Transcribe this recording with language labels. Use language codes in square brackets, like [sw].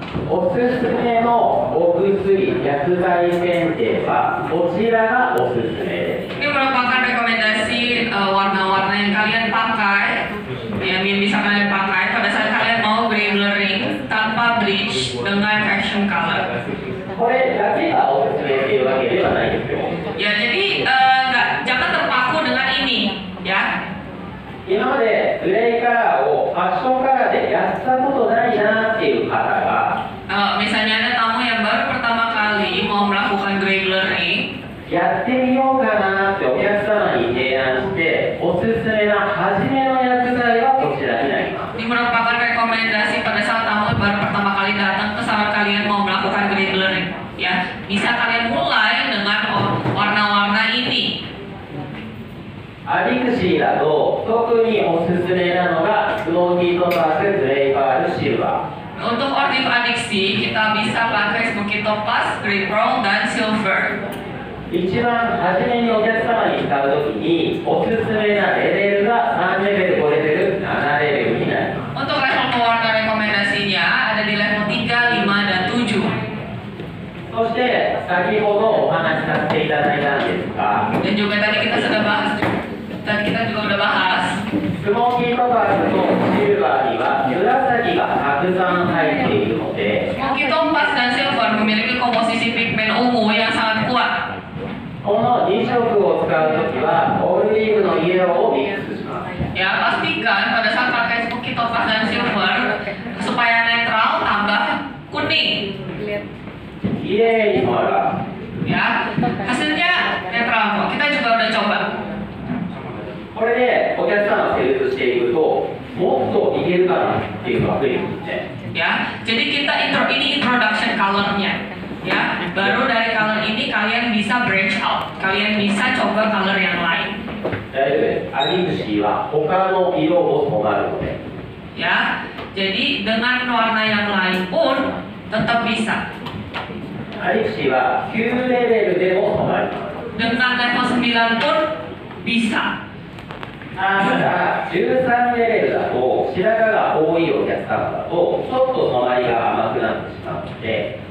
[ja] おすすめのお薬薬剤選定はこちらがおすすめです。 [id] Ini merupakan rekomendasi warna-warna yang kalian pakai, yang bisa kalian pakai pada saat kalian mau gray blurring tanpa bleach dengan action color. [ja] これだけがおすすめっていうわけではないですよ。 [id] Ya, jadi jangan terpaku dengan ini, ya. [ja] 今までグレーカラーをファッションカラーでやったことないなっていう方が [id] Misalnya ada tamu yang baru pertama kali mau melakukan gray blurring, [ja] やってみようかなってお客様に提案しておすすめな初めの薬剤はこちらになります。 [id] ini merupakan rekomendasi pada saat tamu baru pertama kali datang ke saat kalian mau melakukan gray blurring, ya. Bisa kalian mulai dengan warna-warna ini. [ja] アディクシーだと特におすすめなのがスモーキートパースグレーパールシルバー。 [id] Untuk Ordiv Adiksi, kita bisa pakai Smoky Topaz, Grey Pearl, dan Silver. [ja] 一番初めにお客様に使うときにおすすめなレベルが3レベル、5レベル、7レベルになります。 [id] Untuk level pewarna rekomendasinya ada di level 3, 5, dan 7. [ja] そして先ほどお話しさせていただいたんですが、 [id] Dan juga tadi kita sudah bahas, [ja] スモーキートパースとシルバーには紫がたくさん入っているので、 [id] Smoky Topaz dan Silver memiliki komposisi pigmen ungu yang sangat kuat. [ja] この2色を使うときはオルリーブのイエローをミックスします。 [id] Ya, pastikan pada saat pakai Smoky Topaz dan Silver supaya netral tambah kuning. [ja] きれいに回る。 [id] Ya, hasilnya netral kok. Kita juga udah coba. [ja] これでお客さんをセールスしていくともっといけるかなっていうのが増えてくるんですね。 [id] Ya, jadi ini introduction colornya. Ya, baru dari color ini kalian bisa branch out. Kalian bisa coba color yang lain. [ja] 大丈夫です。アディクシーは他の色を染まるので。 [id] Ya, jadi dengan warna yang lain pun tetap bisa. [ja] アディクシーは9レベルでも染まります。 [id] Dengan level 9 pun bisa. [ja] ただ13レベルだと白髪が多いお客様だとちょっと染まりが甘くなってしまうので。